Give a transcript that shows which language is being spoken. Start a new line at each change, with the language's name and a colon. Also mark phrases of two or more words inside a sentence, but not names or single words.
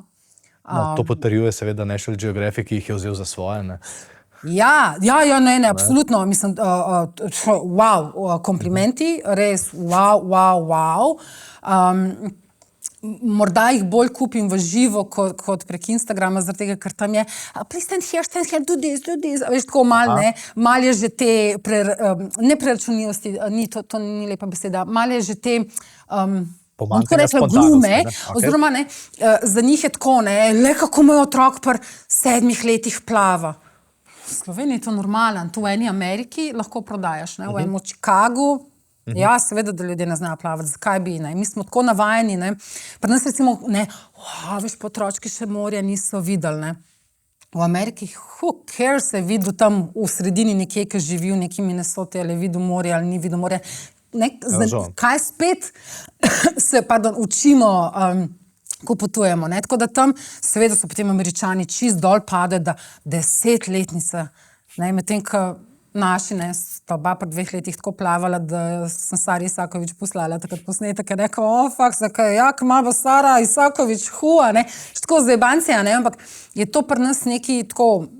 Slovenian: No, to potrjuje seveda National Geographic, ki jih je vzel za svoje, ne. Ja, ne, absolutno, mislim, wow, komplimenti, res, wow. Morda jih bolj kupim v živo kot prek Instagrama, zaradi tega, ker tam je
English: please stand here, do this.
Slovenian: Veš, tako malo, ne, malo je že te, ne preračunljivosti, to ni lepa beseda, malo je že te, Pomanjkanja glume, spontanosti, ne. Okay. oziroma ne, za njih je tako, ne, le kako moj otrok pri 7 letih plava. V Sloveniji je to normalen, tu v eni Ameriki lahko prodajaš, ne, v enem Chicagu. Ja, seveda, da ljudje ne znajo plavati, zakaj bi, ne, mi smo tako navajeni, ne, pri nas recimo, ne, veš, pa otročki še morja niso videli, ne, v Ameriki,
English: who cares,
Slovenian: je videl tam v sredini nekje, ki živi v neki Minnesoti, ali je videl morje, ali ni videl morje, ne, kaj spet se, učimo, ko potujemo, ne, tako da tam, seveda so potem Američani čist dol pade, da 10-letnica, ne, medtem, ko naši, ne, sta oba pri 2 letih tako plavala, da sem Sari Isakovič poslala takrat posnetek, je rekel, zakaj, jak ima bo Sara Isakovič hua, ne, tako zajebancija, ne, ampak je to pri nas neki tako